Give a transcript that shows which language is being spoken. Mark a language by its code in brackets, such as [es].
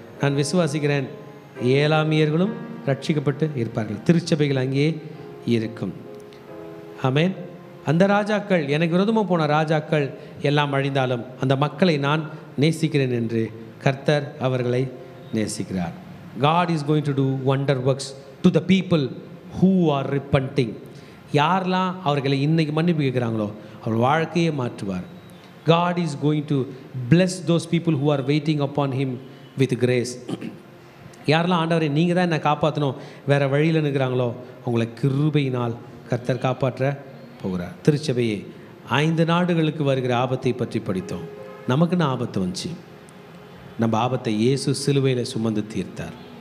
[ta] நான் விசுவாசிக்கிறேன் ஏலாமியர்களும் ரட்சிக்கப்பட்டு இருப்பார்கள். திருச்சபைகள் அங்கேயே இருக்கும். ஆமேன். அந்த ராஜாக்கள், எனக்கு விரோதமாக போன ராஜாக்கள் எல்லாம் அழிந்தாலும் அந்த மக்களை நான் நேசிக்கிறேன் என்று கர்த்தர் அவர்களை நேசிக்கிறார். [en] God is going to do wonder works to the people who are repenting. [ta] யாரெல்லாம் அவர்களை இன்னைக்கு மன்னிப்பு கேட்குறாங்களோ அவர் வாழ்க்கையை மாற்றுவார். [en] God is going to bless those people who are waiting upon him with grace. [ta] யாரெல்லாம் ஆண்டவரை நீங்கள் தான் என்னை காப்பாற்றணும் வேறு வழியில் நிற்கிறாங்களோ அவங்களை கிருபையினால் கர்த்தர் காப்பாற்ற போகிறார். திருச்சபையே, 5 நாடுகளுக்கு வருகிற ஆபத்தை பற்றி படித்தோம். நமக்குன்னு ஆபத்து வந்துச்சு. நம்ம ஆபத்தை இயேசு சிலுவையில் சுமந்து தீர்த்தார்.